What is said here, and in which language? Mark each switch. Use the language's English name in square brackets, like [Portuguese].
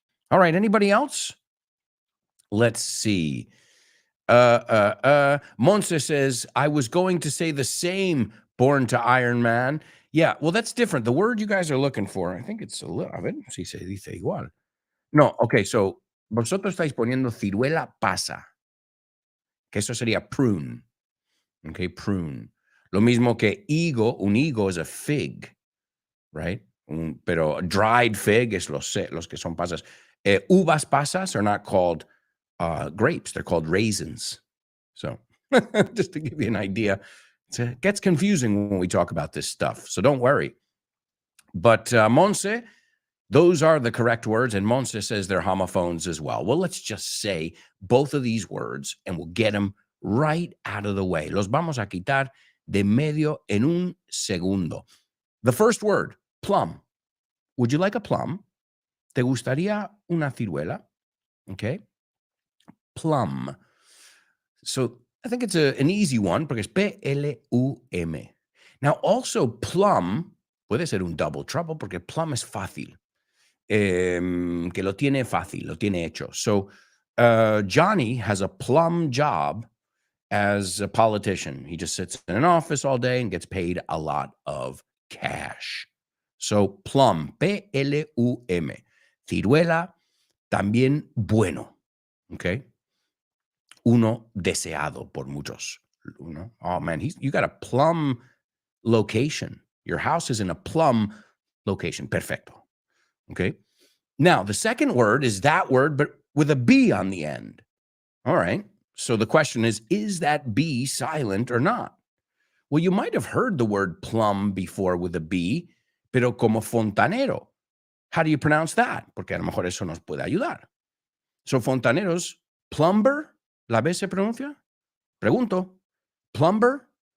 [English] All right, anybody else? Let's see. Monse says, I was going to say the same, born to Iron Man. Yeah, well, that's different. The word you guys are looking for, I think it's a little, [Spanish] a ver si se dice igual. No, okay, so vosotros estáis poniendo ciruela pasa, que eso sería prune. Okay, prune. Lo mismo que higo, un higo [English] is a fig, [Spanish] right? Pero [English] a dried fig [Spanish] es los que son pasas. [English] Uvas pasas are not called grapes. They're called raisins. So just to give you an idea, it gets confusing when we talk about this stuff. So don't worry. But Monse, those are the correct words. And Monse says they're homophones as well. Well, let's just say both of these words and we'll get them right out of the way. [Spanish] Los vamos a quitar de medio en un segundo. [English] The first word, plum. Would you like a plum? [Spanish] ¿Te gustaría una ciruela? [English] Okay. Plum. So I think it's an easy one [Spanish] porque es [English] P-L-U-M. [Spanish] Now, also plum puede ser un [English] double trouble [Spanish] porque plum es fácil. Que lo tiene fácil, lo tiene hecho. [English] So Johnny has a plum job as a politician. He just sits in an office all day and gets paid a lot of cash. So plum, P-L-U-M. [Spanish] Ciruela, también bueno. [English] Okay. [Spanish] Uno deseado por muchos. [English] Oh man, you got a plum location. Your house is in a plum location. Perfecto. Okay. Now, the second word is that word, but with a B on the end. All right. So the question is that B silent or not? Well, you might have heard the word plum before with a B, [Spanish] pero como fontanero. [English] How do you pronounce that? [Spanish] Porque a lo mejor eso nos puede ayudar. So fontaneros, plumber, ¿la B se pronuncia? Pregunto. Plumber.